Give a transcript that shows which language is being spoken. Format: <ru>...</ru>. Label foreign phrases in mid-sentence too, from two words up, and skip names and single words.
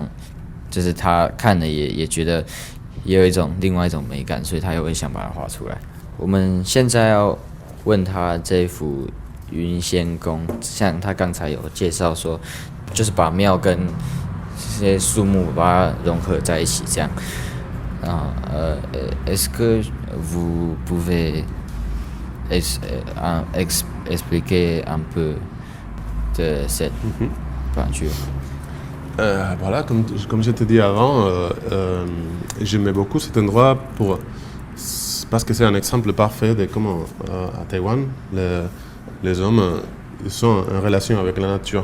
<zh>就是他看了也觉得也有一种另外一种美感，所以他也会想把它画出来。我们现在要问他这幅云仙宫，像他刚才有介紹說，就是把廟跟這些樹木把它融合在一起，這樣。</zh> <fr>Est-ce que vous pouvez expliquer un peu de cette peinture? Voilà, comme je t'ai dit avant, j'aimais beaucoup cet endroit parce que c'est un exemple parfait de comment à Taïwan, les hommes ils sont en relation avec la nature.</fr>